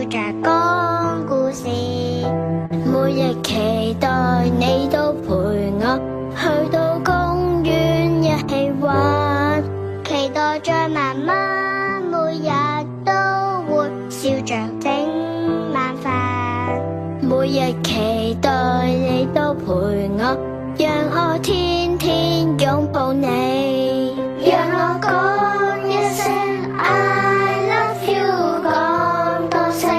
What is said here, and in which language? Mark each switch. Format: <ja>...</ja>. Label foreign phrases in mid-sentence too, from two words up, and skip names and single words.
<yue>講故事，每日期待你都陪我去到公園一起玩，期待着媽媽每日都會笑着整晚飯，每日期待你都陪我，讓我天天擁抱你，讓我講一聲</yue> <en>I love you，</en> <yue>講多聲</yue>